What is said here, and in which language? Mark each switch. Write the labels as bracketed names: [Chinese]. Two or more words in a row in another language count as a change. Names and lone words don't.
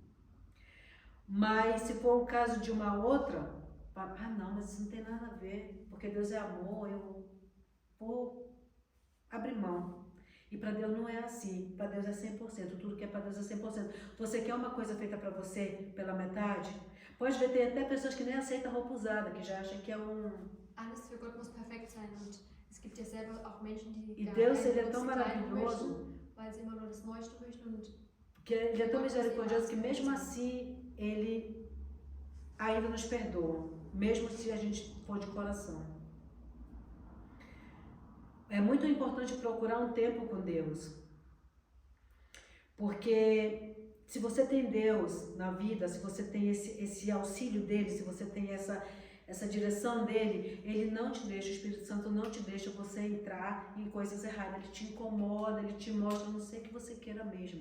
[Portuguese] Mas se for o caso de uma outra, não, mas isso não tem nada a ver, porque Deus é amor, eu vou abrir mão. E para Deus não é assim, para Deus é 100%, tudo que é para Deus é 100%. Você quer uma coisa feita para você pela metade? Pode ver, tem até pessoas que nem aceitam roupa usada, que já acham que é [German] Alles für Gott muss perfekt sein und es gibt ja selber auch Menschen, die [Portuguese] E Deus, Ele é tão maravilhoso, [German] möchten, weil sie immer nur das Neueste möchten und [Portuguese] que Ele é tão misericordioso que mesmo assim Ele ainda nos perdoa, mesmo se a gente for de coração. É muito importante procurar um tempo com Deus, porque se você tem Deus na vida, se você tem esse auxílio dele, se você tem essa direção dele, ele não te deixa, o Espírito Santo não te deixa você entrar em coisas erradas, ele te incomoda, ele te mostra, a não sei que você queira mesmo.